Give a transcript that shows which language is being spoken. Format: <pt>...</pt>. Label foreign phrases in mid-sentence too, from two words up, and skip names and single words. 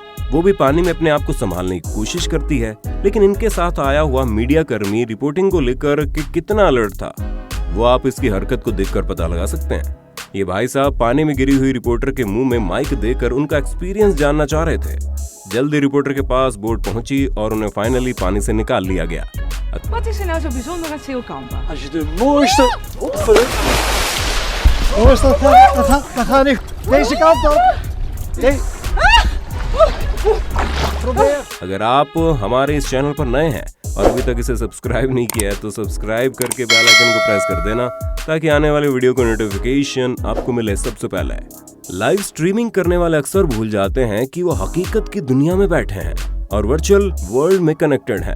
<hi>वो भी पानी में अपने आप को संभालने की कोशिश करती है, लेकिन इनके साथ आया हुआ मीडिया कर्मी रिपोर्टिंग को लेकर कि कितना अलर्ट था वो आप इसकी हरकत को देखकर पता लगा सकते हैं। ये भाई साहब पानी में गिरी हुई रिपोर्टर के मुंह में माइक देकर उनका एक्सपीरियंस जानना चाह रहे थे। जल्दी रिपोर्टर के पास बोट पहुंची और उन्हें फाइनली पानी से निकाल लिया गया।</hi> <nl>Wat is er nou zo bijzonder aan Zeilkampen? Als je de mooiste... Mooiste, dan ga ik deze kant op. Probeer.</nl> <hi>अगर आप हमारे इस चैनल पर नए हैं और अभी तक इसे सब्सक्राइब नहीं किया है तो सब्सक्राइब करके</hi> <en>bell icon</en> <hi>को प्रेस कर देना ताकि आने वाले वीडियो का नोटिफिकेशन आपको मिले सबसे पहले।</hi> <en>live streaming</en> <hi>करने वाले अक्सर भूल जाते हैं कि वो हकीकत की दुनिया में बैठे हैं और</hi> <en>virtual world</en> <hi>में कनेक्टेड हैं।</hi>